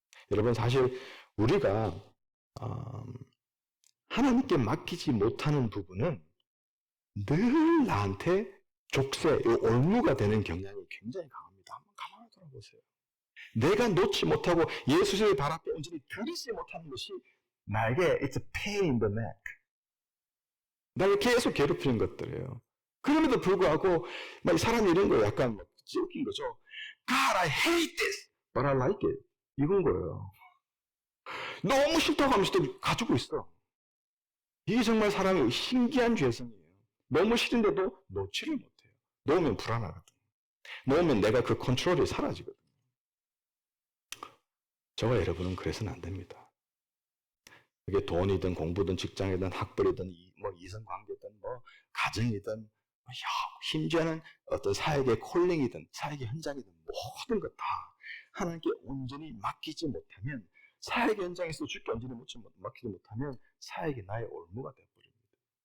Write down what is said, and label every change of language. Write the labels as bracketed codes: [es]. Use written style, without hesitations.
[ko] 여러분, 사실 우리가 하나님께 맡기지 못하는 부분은 늘 나한테 족쇄, 올무가 되는 경향이 굉장히 강합니다. 한번 가만히 돌아보세요. 내가 놓지 못하고 예수의 발 앞에 온전히 들이지 못하는 것이 나에게 [en] it's a pain in the neck. [ko] 나를 계속 괴롭히는 것들이에요. 그럼에도 불구하고 사람이 이런 거 약간 웃긴 거죠. [en] God, I hate this, but I like it. [ko] 이건 거예요. 너무 싫다고 하면서도 가지고 있어. 이게 정말 사람의 신기한 죄성이에요. 너무 싫은데도 놓지를 못해요. 놓으면 불안하거든. 놓으면 내가 그 컨트롤이 사라지거든. 저와 여러분은 그래서는 안 됩니다. 그게 돈이든 공부든 직장이든 학벌이든 이성관계든 가정이든 심지어는 어떤 사역의 콜링이든 사역의 현장이든 모든 것 다 하나님께 온전히 맡기지 못하면, 사역의 현장에서 주께 온전히 맡기지 못하면 사역이 나의 올무가 되어버립니다.